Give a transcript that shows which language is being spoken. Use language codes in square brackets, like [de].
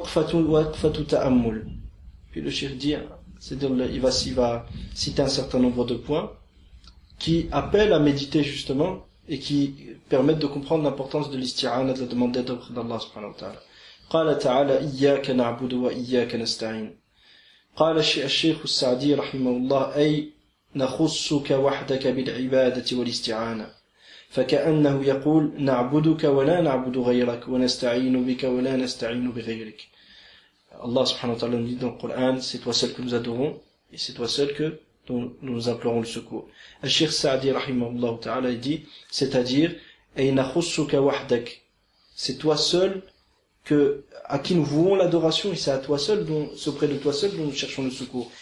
[fr] Puis le cheikh dit, c'est-à-dire il va citer un certain nombre de points qui appellent à méditer justement et qui permettent de comprendre l'importance de l'isti'ana, de la demande d'aide auprès d'Allah subhanahu wa ta'ala. [ar] قال تعالى إياك نعبد وإياك نستعين. قال الشيخ السعدي رحمه الله أي نخصك وحدك بالعبادة والاستعانة فكأنه يقول نعبدك ولا نعبد غيرك ونستعين بك ولا نستعين بغيرك. [fr] Allah subhanahu wa ta'ala nous dit dans le Coran, c'est toi seul que nous adorons et c'est toi seul dont nous implorons le secours. Al-Sheikh Sa'di rahimahullah ta'ala dit, c'est-à-dire [ar] ayna khussuka wahdak, [fr] c'est toi seul à qui nous vouons l'adoration et c'est à toi seul c'est auprès de toi seul dont nous cherchons le secours.